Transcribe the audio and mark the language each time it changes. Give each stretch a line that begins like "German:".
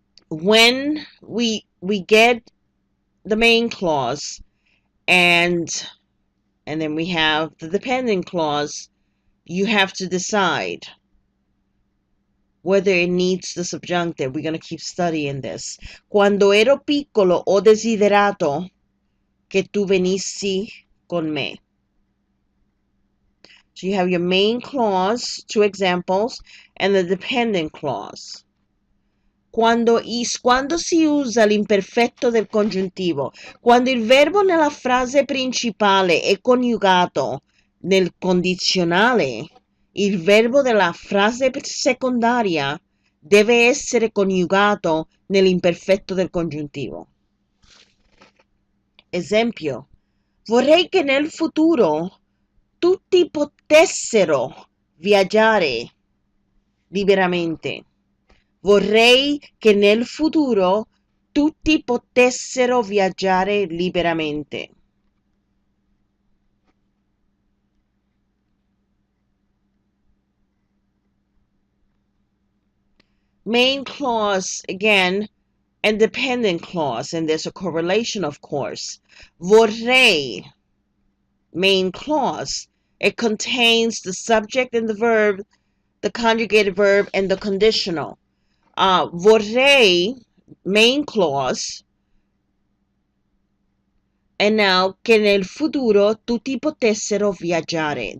English: When we get the main clause and then we have the dependent clause, you have to decide whether it needs the subjunctive. We're going to keep studying this.
Italian: Quando ero piccolo ho desiderato che tu venissi con me.
English: So you have your main clause, two examples, and the dependent clause.
Italian: Quando si usa l'imperfetto del congiuntivo, quando il verbo nella frase principale è coniugato nel condizionale, il verbo della frase secondaria deve essere coniugato nell'imperfetto del congiuntivo. Esempio, vorrei che nel futuro tutti potessero viaggiare liberamente. Vorrei che nel futuro tutti potessero viaggiare liberamente.
English: Main clause, again, and dependent clause, and there's a correlation, of course. Vorrei, main clause, it contains the subject and the verb, the conjugated verb, and the conditional. Vorrei, main clause, and now
Italian: che nel futuro tutti potessero viaggiare.